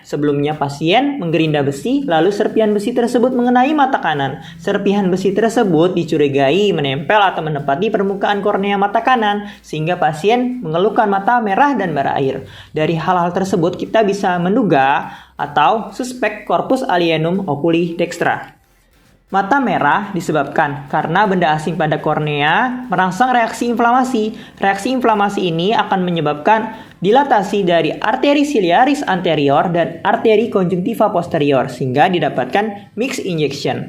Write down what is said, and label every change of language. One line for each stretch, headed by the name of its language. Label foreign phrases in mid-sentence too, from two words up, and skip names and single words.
Indonesian: Sebelumnya pasien menggerinda besi, lalu serpihan besi tersebut mengenai mata kanan. Serpihan besi tersebut dicurigai menempel atau menempati permukaan kornea mata kanan, sehingga pasien mengeluhkan mata merah dan berair. Dari hal-hal tersebut kita bisa menduga atau suspek
Latin: corpus alienum oculi dextra.
Indonesian: Mata merah disebabkan karena benda asing pada kornea merangsang reaksi inflamasi. Reaksi inflamasi ini akan menyebabkan dilatasi dari arteri
Latin: ciliaris anterior
Indonesian: dan arteri konjungtiva posterior sehingga didapatkan
English: mixed injection.